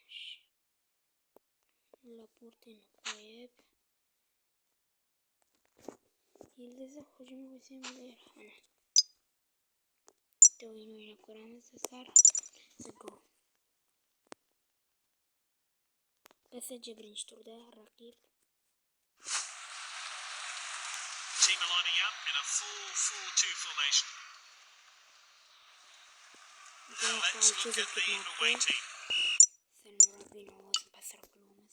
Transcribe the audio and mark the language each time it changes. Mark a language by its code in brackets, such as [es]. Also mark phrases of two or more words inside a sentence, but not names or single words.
[uz] Laporteni qo'yib yildizni hujumga qo'ysam bo'laveradi. Mana bitta o'yin o'ynab ko'ramiz do'stlar. Go. PSG birinchi turda raqib. [en] Team are lining up in a 4-4-2 formation. Let's look at the away team. [uz] Sen murabbiyni ovozini pastroq qilib